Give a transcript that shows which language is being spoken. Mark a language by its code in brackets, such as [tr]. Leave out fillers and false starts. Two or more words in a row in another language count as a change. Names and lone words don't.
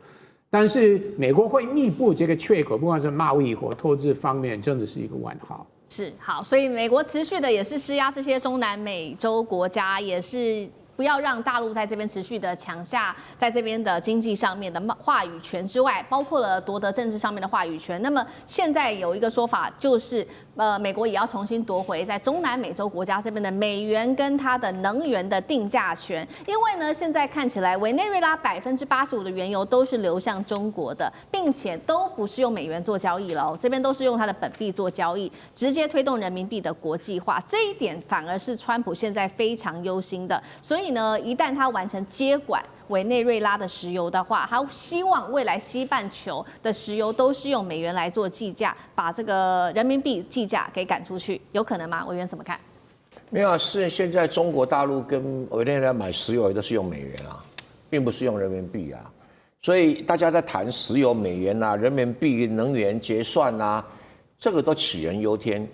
[zh] 但是美國會彌補這個缺口，不管是貿易或投資方面，真的是一個問號。是好，所以美國持續的也是施壓這些中南美洲國家，也是不要讓大陸在這邊持續的搶下在這邊的經濟上面的話語權之外，包括了奪得政治上面的話語權。那麼現在有一個說法就是美國也要重新奪回在中南美洲國家這邊的美元跟它的能源的定價權，因為呢，現在看起來委內瑞拉85%的原油都是流向中國的，並且都不是用美元做交易了，這邊都是用它的本幣做交易，直接推動人民幣的國際化，這一點反而是川普現在非常憂心的。所以呢，一旦他完成接管委內瑞拉的石油的話，他希望未來西半球的石油都是用美元來做計價，把這個人民幣計價給趕出去，有可能嗎？委員怎麼看？沒有啊，是現在中國大陸跟委內瑞拉買石油都是用美元啊，並不是用人民幣啊。所以大家在談石油美元啊、人民幣能源結算啊，這個都杞人憂天。